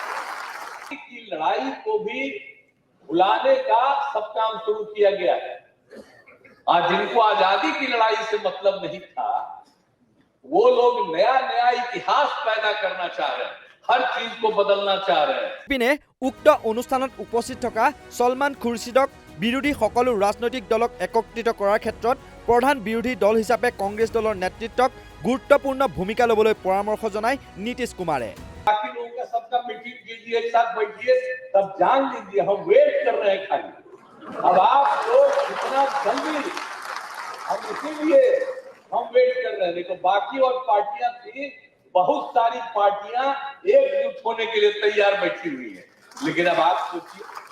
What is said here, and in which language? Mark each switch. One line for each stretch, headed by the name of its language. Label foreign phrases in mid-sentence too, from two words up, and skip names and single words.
Hindi: की लड़ाई को भी भुलाने का सब काम शुरू किया गया है आज जिनको आजादी की लड़ाई से मतलब नहीं था वो लोग नया नया इतिहास पैदा करना चाह रहे हैं हर चीज को बदलना चाह रहे हैं
Assamese: পিনে উক্ত অনুষ্ঠানত উপস্থিত থকা সলমান খুৰছিদক বিৰোধী সকলো ৰাজনৈতিক দলক একত্ৰিত কৰাৰ ক্ষেত্ৰত প্ৰধান বিৰোধী দল হিচাপে কংগ্ৰেছ দলৰ নেতৃত্বক গুৰুত্বপূৰ্ণ ভূমিকা ল'বলৈ পৰামৰ্শ জনায় নীতিশ কুমাৰে
Hindi: बाकी लोगों का सबका मीटिंग कीजिए एक साथ बैठिए तब जान लीजिए हम वेट कर रहे हैं खाली अब आप लोग इतना जल्दी हम इसीलिए हम वेट कर रहे हैं देखो बाकी और पार्टियां थी बहुत सारी पार्टियां एकजुट होने के लिए तैयार बैठी हुई है लेकिन अब आप सोचिए